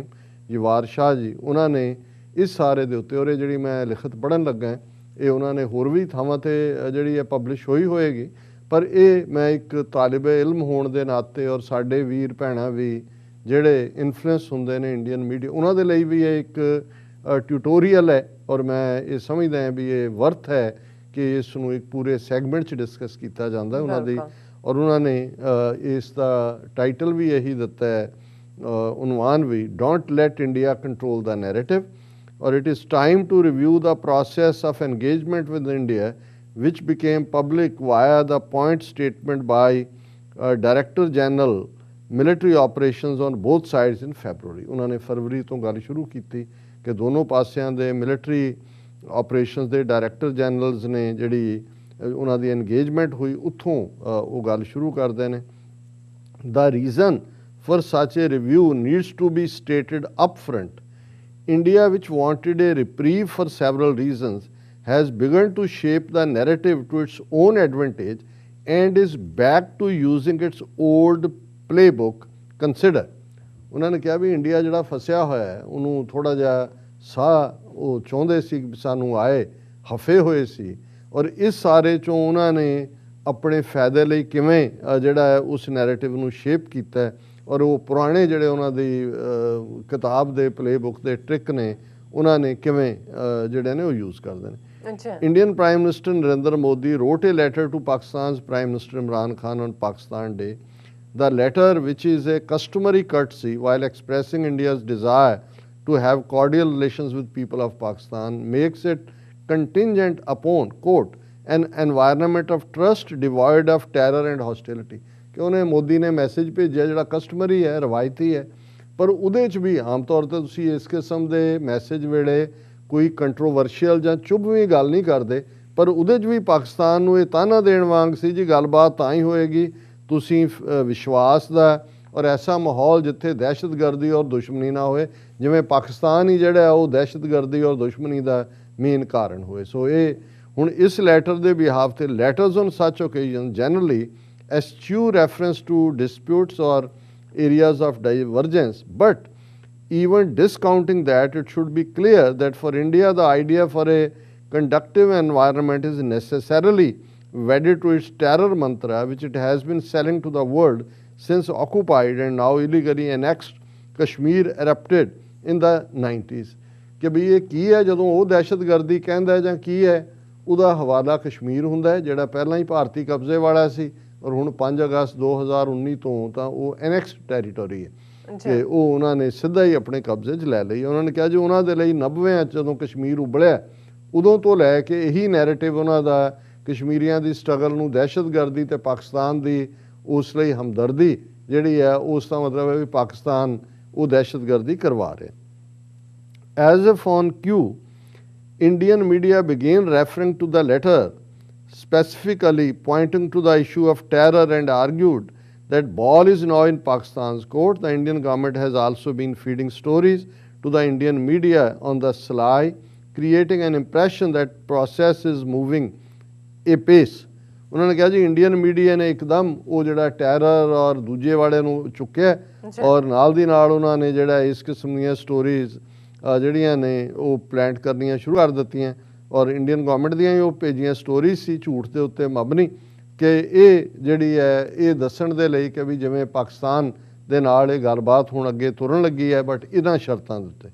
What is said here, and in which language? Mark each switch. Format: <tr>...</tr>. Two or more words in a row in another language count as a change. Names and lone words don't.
<pa>ਜਵਾਰ ਸ਼ਾਹ ਜੀ, ਉਹਨਾਂ ਨੇ ਇਸ ਸਾਰੇ ਦੇ ਉੱਤੇ, ਔਰ ਇਹ ਜਿਹੜੀ ਮੈਂ ਲਿਖਤ ਪੜ੍ਹਨ ਲੱਗਾ ਇਹ ਉਹਨਾਂ ਨੇ ਹੋਰ ਵੀ ਥਾਵਾਂ 'ਤੇ ਜਿਹੜੀ ਹੈ ਪਬਲਿਸ਼ ਹੋਈ ਹੋਏਗੀ, ਪਰ ਇਹ ਮੈਂ ਇੱਕ ਤਾਲਿਬ ਇਲਮ ਹੋਣ ਦੇ ਨਾਤੇ ਔਰ ਸਾਡੇ ਵੀਰ ਭੈਣਾਂ ਵੀ ਜਿਹੜੇ ਇਨਫਲੂਐਂਸ ਹੁੰਦੇ ਨੇ</pa> <en>Indian media,</en> <pa>ਉਹਨਾਂ ਦੇ ਲਈ ਵੀ ਇਹ ਇੱਕ ਟਿਊਟੋਰੀਅਲ ਹੈ। ਔਰ ਮੈਂ ਇਹ ਸਮਝਦਾ ਹਾਂ ਵੀ ਇਹ ਵਰਥ ਹੈ ਕਿ ਇਸ ਨੂੰ ਇੱਕ ਪੂਰੇ ਸੈਗਮੈਂਟ 'ਚ ਡਿਸਕਸ ਕੀਤਾ ਜਾਂਦਾ ਉਹਨਾਂ ਦੀ। ਔਰ ਉਹਨਾਂ ਨੇ ਇਸ ਦਾ ਟਾਈਟਲ ਵੀ ਇਹੀ ਦਿੱਤਾ ਹੈ, ਉਨਵਾਨ ਵੀ,</pa> <en>Don't let India control the narrative, or it is time to review the process of engagement with India which became public via the point statement by Director General Military Operations on both sides in February।</en> <pa>ਉਹਨਾਂ ਨੇ ਫਰਵਰੀ ਤੋਂ ਗੱਲ ਸ਼ੁਰੂ ਕੀਤੀ ਕਿ ਦੋਨੋਂ ਪਾਸਿਆਂ ਦੇ</pa> <en>military operations</en> <pa>ਦੇ</pa> <en>director generals</en> <pa>ਨੇ ਜਿਹੜੀ ਉਹਨਾਂ ਦੀ ਇੰਗੇਜਮੈਂਟ ਹੋਈ, ਉੱਥੋਂ ਉਹ ਗੱਲ ਸ਼ੁਰੂ ਕਰਦੇ ਨੇ।</pa> <en>The reason for such a review needs to be stated up front। India, which wanted a reprieve for several reasons, has begun to shape the narrative to its own advantage and is back to using its old playbook। Consider,</en> <pa>ਉਹਨਾਂ ਨੇ ਕਿਹਾ ਵੀ ਇੰਡੀਆ ਜਿਹੜਾ ਫਸਿਆ ਹੋਇਆ ਹੈ ਉਹਨੂੰ ਥੋੜ੍ਹਾ ਜਿਹਾ ਸਾਹ ਉਹ ਚਾਹੁੰਦੇ ਸੀ ਸਾਨੂੰ ਆਏ, ਹਫੇ ਹੋਏ ਸੀ, ਔਰ ਇਸ ਸਾਰੇ 'ਚੋਂ ਉਹਨਾਂ ਨੇ ਆਪਣੇ ਫਾਇਦੇ ਲਈ ਕਿਵੇਂ ਜਿਹੜਾ ਹੈ ਉਸ ਨੈਰੇਟਿਵ ਨੂੰ ਸ਼ੇਪ ਕੀਤਾ ਹੈ। ਔਰ ਉਹ ਪੁਰਾਣੇ ਜਿਹੜੇ ਉਹਨਾਂ ਦੀ ਕਿਤਾਬ ਦੇ ਪਲੇਬੁੱਕ ਦੇ ਟ੍ਰਿਕ ਨੇ ਉਹਨਾਂ ਨੇ ਕਿਵੇਂ ਜਿਹੜੇ ਨੇ ਉਹ ਯੂਜ਼ ਕਰਦੇ ਨੇ।</pa> <en>Indian Prime Minister Narendra Modi wrote a letter to Pakistan's Prime Minister Imran Khan on Pakistan Day। The letter, which is a customary courtesy while expressing India's desire to have cordial relations with people of Pakistan, makes it contingent upon, quote, an environment of trust devoid of terror and hostility.</en> <pa>ਕਿ ਉਹਨੇ ਮੋਦੀ ਨੇ ਮੈਸੇਜ ਭੇਜਿਆ ਜਿਹੜਾ ਕਸਟਮਰੀ ਹੈ, ਰਵਾਇਤੀ ਹੈ, ਪਰ ਉਹਦੇ 'ਚ ਵੀ ਆਮ ਤੌਰ 'ਤੇ ਤੁਸੀਂ ਇਸ ਕਿਸਮ ਦੇ ਮੈਸੇਜ ਵੇਲੇ ਕੋਈ ਕੰਟਰੋਵਰਸ਼ੀਅਲ ਜਾਂ ਚੁਭਵੀਂ ਗੱਲ ਨਹੀਂ ਕਰਦੇ, ਪਰ ਉਹਦੇ 'ਚ ਵੀ ਪਾਕਿਸਤਾਨ ਨੂੰ ਇਹ ਤਾਨਾ ਦੇਣ ਵਾਂਗ ਸੀ ਜੀ ਗੱਲਬਾਤ ਤਾਂ ਹੀ ਹੋਏਗੀ ਤੁਸੀਂ ਵਿਸ਼ਵਾਸ ਦਾ ਔਰ ਐਸਾ ਮਾਹੌਲ ਜਿੱਥੇ ਦਹਿਸ਼ਤਗਰਦੀ ਔਰ ਦੁਸ਼ਮਣੀ ਨਾ ਹੋਏ, ਜਿਵੇਂ ਪਾਕਿਸਤਾਨ ਹੀ ਜਿਹੜਾ ਉਹ ਦਹਿਸ਼ਤਗਰਦੀ ਔਰ ਦੁਸ਼ਮਣੀ ਦਾ ਮੇਨ ਕਾਰਨ ਹੋਏ। ਸੋ ਇਹ ਹੁਣ ਇਸ ਲੈਟਰ ਦੇ ਬਿਹਾਫ ਤੇ</pa> <en>letters on such occasion generally eschew reference to disputes or areas of divergence, but even discounting that, it should be clear that for India the idea for a conductive environment is necessarily wedded to its terror mantra, which it has been selling to the world since occupied and now illegally annexed Kashmir erupted in the 90s।</en> <pa>ਕਿ ਵੀ ਇਹ ਕੀ ਹੈ, ਜਦੋਂ ਉਹ ਦਹਿਸ਼ਤਗਰਦੀ ਕਹਿੰਦਾ ਜਾਂ ਕੀ ਹੈ, ਉਹਦਾ ਹਵਾਲਾ ਕਸ਼ਮੀਰ ਹੁੰਦਾ ਹੈ ਜਿਹੜਾ ਪਹਿਲਾਂ ਹੀ ਭਾਰਤੀ ਕਬਜ਼ੇ ਵਾਲਾ ਸੀ ਔਰ ਹੁਣ 5 ਅਗਸਤ 2019 ਤੋਂ ਤਾਂ ਉਹ</pa> <en>annexed territory</en> <pa>ਹੈ ਤੇ ਉਹ ਉਹਨਾਂ ਨੇ ਸਿੱਧਾ ਹੀ ਆਪਣੇ ਕਬਜ਼ੇ 'ਚ ਲੈ ਲਈ। ਉਹਨਾਂ ਨੇ ਕਿਹਾ ਜੀ ਉਹਨਾਂ ਦੇ ਲਈ 90ਵਿਆਂ 'ਚ ਜਦੋਂ ਕਸ਼ਮੀਰ ਉਬਲਿਆ ਉਦੋਂ ਤੋਂ ਲੈ ਕੇ ਇਹੀ ਨੈਰੇਟਿਵ ਉਹਨਾਂ ਦਾ ਕਸ਼ਮੀਰੀਆਂ ਦੀ ਸਟਰਗਲ ਨੂੰ ਦਹਿਸ਼ਤਗਰਦੀ ਤੇ ਪਾਕਿਸਤਾਨ ਦੀ ਉਸ ਲਈ ਹਮਦਰਦੀ ਜਿਹੜੀ ਹੈ, ਉਸ ਦਾ ਮਤਲਬ ਹੈ ਵੀ ਪਾਕਿਸਤਾਨ ਉਹ ਦਹਿਸ਼ਤਗਰਦੀ ਕਰਵਾ ਰਿਹਾ।</pa> <en>As if on cue, Indian media began referring to the letter, specifically pointing to the issue of terror, and argued that ball is now in Pakistan's court. The Indian government has also been feeding stories to the Indian media on the sly, creating an impression that process is moving apace।</en> <pa>ਉਹਨਾਂ ਨੇ ਕਿਹਾ ਜੀ</pa> <en>Indian media</en> <pa>ਨੇ ਇੱਕਦਮ ਉਹ ਜਿਹੜਾ ਟੈਰਰ ਔਰ ਦੂਜੇ ਵਾਲੇ ਨੂੰ ਚੁੱਕਿਆ ਔਰ ਨਾਲ ਦੀ ਨਾਲ ਉਹਨਾਂ ਨੇ ਜਿਹੜਾ ਇਸ ਕਿਸਮ ਦੀਆਂ ਸਟੋਰੀਜ਼ ਜਿਹੜੀਆਂ ਨੇ ਉਹ ਪਲਾਂਟ ਕਰਨੀਆਂ ਸ਼ੁਰੂ ਕਰ ਦਿੱਤੀਆਂ ਔਰ</pa> <en>Indian government</en> <pa>ਦੀਆਂ ਹੀ ਉਹ ਭੇਜੀਆਂ ਸਟੋਰੀਜ਼ ਸੀ ਝੂਠ ਦੇ ਉੱਤੇ ਮਬਨੀ ਕਿ ਇਹ ਜਿਹੜੀ ਹੈ ਇਹ ਦੱਸਣ ਦੇ ਲਈ ਕਿ ਵੀ ਜਿਵੇਂ ਪਾਕਿਸਤਾਨ ਦੇ ਨਾਲ ਇਹ ਗੱਲਬਾਤ ਹੁਣ ਅੱਗੇ ਤੁਰਨ ਲੱਗੀ ਹੈ, ਬਟ ਇਹਨਾਂ ਸ਼ਰਤਾਂ ਦੇ ਉੱਤੇ।</pa>